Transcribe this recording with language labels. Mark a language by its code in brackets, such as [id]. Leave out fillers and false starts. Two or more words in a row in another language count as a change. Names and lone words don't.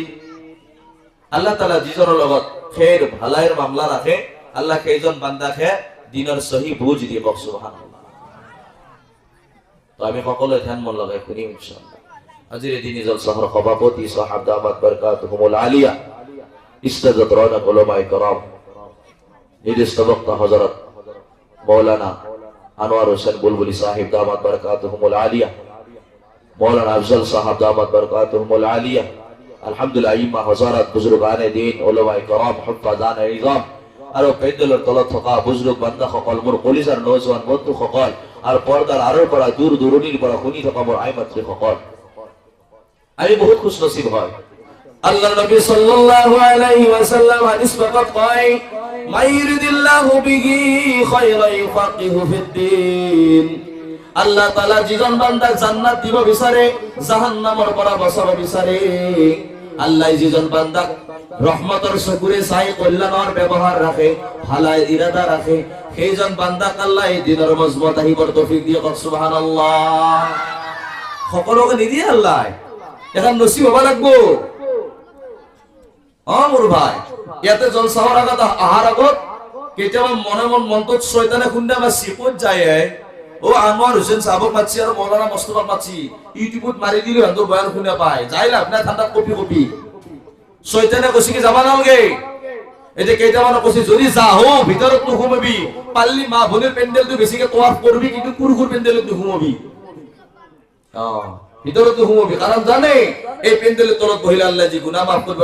[as] আল্লাহ তাআলা যিজনৰ লগত খেৰ ভালাইৰ মামলা ৰাখে, আল্লাহ সেইজন বান্দাকে দিনৰ সহি বুজ দিয়ে, সুবহানাল্লাহ। তো আমি সকলোৱে ধ্যান মন লগাই শুনিম ইনশাআল্লাহ। আজিৰ দিনী জলসাৰ সভাপতি সাহাব [ar] دامت بركاتهم العالية [as] ইস্তাজাত রানা [ur] علمائے کرام [as] নির্দিষ্ট বক্তা হযরত মাওলানা আনোয়ার হোসেন বুলবুলি সাহেব [ar] دامت بركاتهم العالية, [as] মাওলানা আফজল সাহেব [ar] دامت بركاتهم العالية, [as] আলহামদুলিল্লাহ ইমা হযরত [ur] بزرگانِ دین علمائے کرام حفاظِ عظام [as] আৰু পেডেলৰ তলত থকা বুজুৰ্গ বান্দা সকল, মোৰ কলিজাৰ নওজোৱান বন্ধু সকল, আৰু পৰ্দাৰ আৰৰ পৰা দূৰ দূৰণিৰ পৰা শুনি থকা মোৰ আইমাত্ৰী সকল, আমি বহুত খুশ নসিব হয়। আল্লাহ নবী [ar] صلى الله عليه وسلم [as] হাদিস পাক কয় [ar] من يرد الله به خيرا يفقهه في الدين. [as] আল্লাহ তাআলা যিজন বান্দাক জান্নাত দিব বিচাৰে, জাহান্নামৰ পৰা বচাব বিচাৰে, আল্লাহ যিজন বান্দাক রহমতের চকুরে চাই কল্যাণৰ ব্যৱহাৰ ৰাখে, ভালাই ইৰাদা ৰাখে, সেইজন বান্দাক আল্লাহ এই দিনৰ মজবুত আহিবৰ তৌফিক দিয়ে, সুবহানাল্লাহ। সকলোকে নিদিয়ে আল্লাহ, এখন নসিব হব লাগবো। মোৰ ভাই, ইয়াতে জলসাহৰ আগত আহাৰ আগত কেতিয়াবা মনে মনটোত শয়তানে খুন্দা মাছি ক'ত যায়, ও আনোয়ার হোসেন সাহেবক মাতছি আৰু মৌলানা মুস্তফাক মাতছি, ইউটিউবত মাৰি দিলে সিহঁতৰ বয়ান শুনা পায়, যাই লাভ নাই, ঠাণ্ডাত কপি কপি। শয়তানে কৈছে কি যাবা নালগে, এতিয়া কেইটামানে কৈছে যদি যাও ভিতৰত নুসুমাবি, পাল্লি মা ভনীৰ পেণ্ডেলটো বেছিকে তৱাফ কৰবি, কিন্তু কুৰকুৰ পেণ্ডেলত নুসুমাবি, ভিতৰত নুসুমাবি, কাৰণ জানে এই পেণ্ডেলৰ তলত বহিলে আল্লাহ যি গুনাহ মাফ কৰিব।